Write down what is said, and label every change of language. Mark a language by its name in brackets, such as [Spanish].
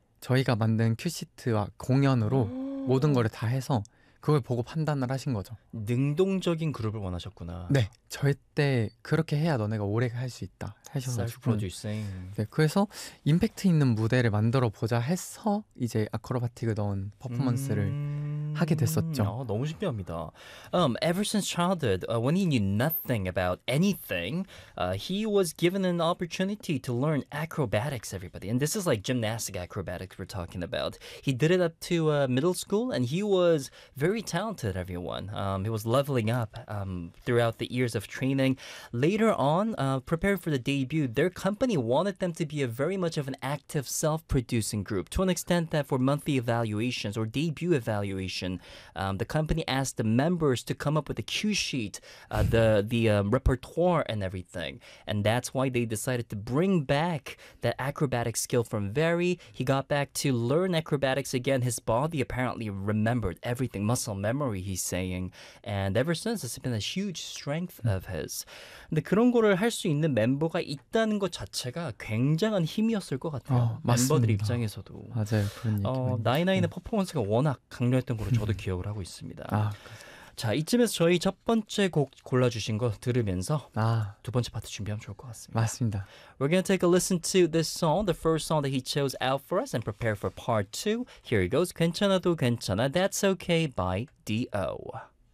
[Korean] 저희가 만든 큐시트와 공연으로 모든 거를 다 해서 그걸 보고 판단을 하신 거죠. 능동적인 그룹을 원하셨구나. 네, 절대 그렇게 해야 너네가 오래 할수 있다 셀프 하셔가지고 프로듀싱. 네, 그래서 임팩트 있는 무대를 만들어 보자 해서 이제 아크로바틱을 넣은 퍼포먼스를 하게 됐었죠. 너무 신기합니다. [English] Ever since childhood, when he knew nothing about anything, he was given an opportunity to learn acrobatics, everybody. And this is like gymnastic acrobatics we're talking about. He did it up to middle school, and he was very talented, everyone. He was leveling up throughout the years of training. Later on, preparing for the debut, their company wanted them to be a very much of an active self-producing group, to an extent that for monthly evaluations or debut evaluation, the company asked the members to come up with a cue sheet, the repertoire and everything. And that's why they decided to bring back that acrobatic skill from Very. He got back to learn acrobatics again. His body apparently remembered everything, muscle memory, he's saying. And ever since, it's been a huge strength of his. [Korean] 근데 그런 거를 할수 있는 멤버가 있다는 것 자체가 굉장한 힘이었을 것 같아요. 멤버들 맞습니다. 입장에서도. 맞아요. 그런 얘기 많이 99의 퍼포먼스가 워낙 강렬했던 걸로 저도 기억을 하고 있습니다. 아, 자, 이쯤에서 저희 첫 번째 곡 골라주신 거 들으면서 감사합니다. 아, 두 번째 파트 준비하면 좋을 것 같습니다. 맞습니다. [English] We're gonna take a listen to this song, the first song that he chose out for us, and prepare for part two. Here he goes. 괜찮아도 괜찮아. That's okay by D.O.